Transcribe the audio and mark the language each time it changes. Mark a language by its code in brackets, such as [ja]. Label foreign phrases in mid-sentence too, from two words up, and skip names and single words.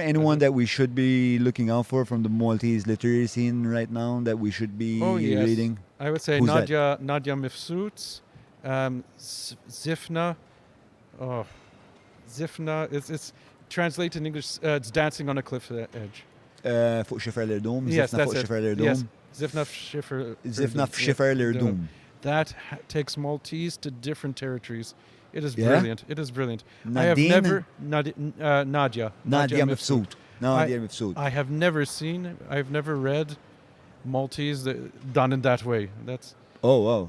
[en] anyone that we should be looking out for from the Maltese literary scene right now that we should be yes. reading? I would say Who's that? Nadia Mifsud, Zifna. Oh, Zifna. It's translated in English. It's Dancing on a Cliff Edge. [mt] Fuq xifer l-irdum? [en] Yes, Zifna that's fuq it. [mt] xifer l-irdum? [en] Yes, Zifna Schiffer. [mt] Zifna f'xifer l-irdum. [en] That takes Maltese to different territories. It is Yeah? brilliant. It is brilliant. I have Nadine? never Nadia. Nadia Mifsud. Nadia Mifsud. I have never seen. I've never read Maltese done in that way. That's Oh, wow.